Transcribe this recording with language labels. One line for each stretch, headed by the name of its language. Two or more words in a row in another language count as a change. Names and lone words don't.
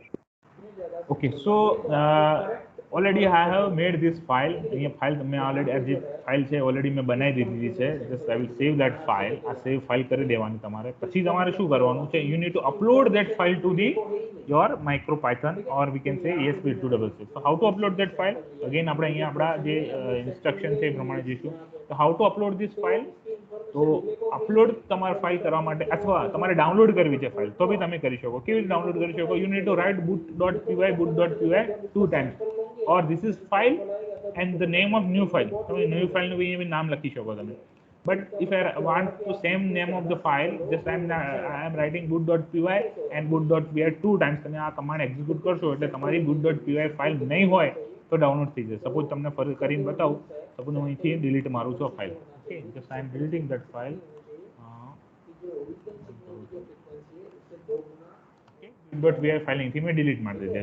English: Okay, so already I have made this file.
Gujarati: અહીંયા ફાઇલ મેં ઓલરેડી, જે ફાઇલ છે ઓલરેડી મેં બનાવી દીધી છે.
English: Just I will save that file.
Gujarati: આ
English: save file
Gujarati: કરી દેવાની તમારે. પછી તમારે શું કરવાનું છે?
English: You need to upload that file to the your MicroPython or we can say ESP8266. So how to upload that file?
Gujarati: Again આપણે અહીંયા આપણા જે ઇન્સ્ટ્રક્શન છે એ પ્રમાણે જઈશું.
English: તો how to upload this file?
Gujarati: તો અપલોડ તમારે ફાઇલ કરવા માટે, અથવા તમારે ડાઉનલોડ કરવી છે ફાઇલ, તો બી તમે કરી શકો. કેવી રીતે ડાઉનલોડ કરી શકો?
English: You need to write boot.py 2 times, or this is file and the name of new file.
Gujarati: તમે ન્યૂ ફાઇલનું બી નામ લખી શકો તમે.
English: But if I want to same name of the file, just I am writing boot.py and boot.py 2 times.
Gujarati: તમે આ કમાન્ડ એક્ઝિક્યુટ કરશો એટલે તમારી boot.py ફાઇલ નહીં હોય તો ડાઉનલોડ થઈ જશે. સપોઝ તમને ફરી કરીને બતાવું. સપોઝ હું અહીંથી ડિલીટ મારું છું ફાઇલ.
English: Okay, just I am deleting that file. boot.py
Gujarati: ફાઇલ અહીંથી મેં ડિલીટ મારી દીધી.